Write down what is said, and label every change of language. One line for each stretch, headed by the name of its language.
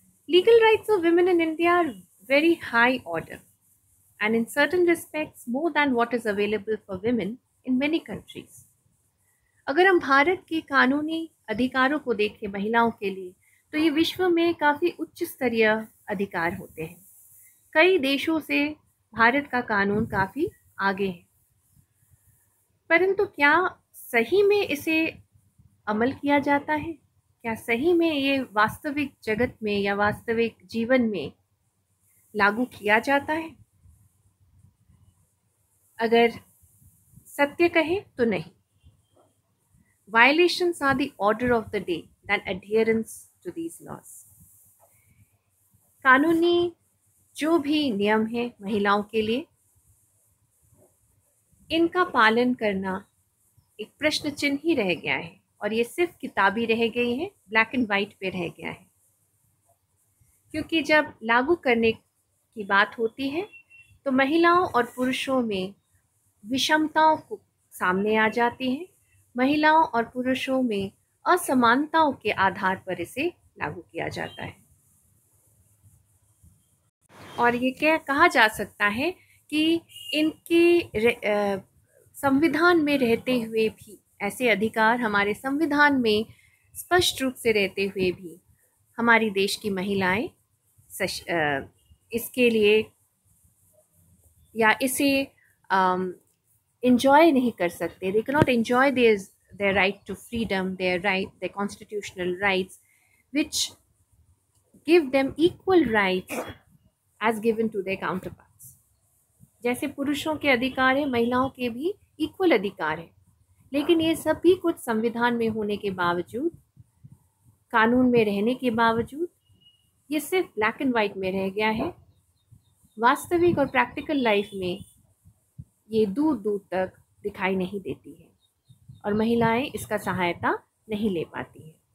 English: Legal rights of women in India are very high order and in certain respects more than what is available for women in many countries.
Hindi: अगर हम भारत के कानूनी अधिकारों को देखें महिलाओं के लिए तो ये विश्व में काफ़ी उच्च स्तरीय अधिकार होते हैं. कई देशों से भारत का कानून काफ़ी आगे है, परंतु क्या सही में इसे अमल किया जाता है? क्या सही में ये वास्तविक जगत में या वास्तविक जीवन में लागू किया जाता है? अगर सत्य कहें तो नहीं.
English: Violations are the order of the day than adherence to these laws.
Hindi: कानूनी जो भी नियम है महिलाओं के लिए, इनका पालन करना एक प्रश्न चिन्ह ही रह गया है और ये सिर्फ किताबी रह गई है, ब्लैक एंड वाइट पे रह गया है. क्योंकि जब लागू करने की बात होती है तो महिलाओं और पुरुषों में विषमताओं को सामने आ जाती हैं. महिलाओं और पुरुषों में असमानताओं के आधार पर इसे लागू किया जाता है और ये क्या कहा जा सकता है कि इनके संविधान में रहते हुए भी, ऐसे अधिकार हमारे संविधान में स्पष्ट रूप से रहते हुए भी हमारी देश की महिलाएं इसके लिए या इसे enjoy नहीं कर सकते,
English: they cannot enjoy their right to freedom, their constitutional rights, which give them equal rights as given to their counterparts.
Hindi: जैसे पुरुषों के अधिकार है, महिलाओं के भी इक्वल अधिकार है, लेकिन ये सभी कुछ संविधान में होने के बावजूद, कानून में रहने के बावजूद, ये सिर्फ ब्लैक एंड वाइट में रह गया है। वास्तविक और प्रैक्टिकल लाइफ में ये दूर दूर तक दिखाई नहीं देती है और महिलाएं इसका सहायता नहीं ले पाती हैं।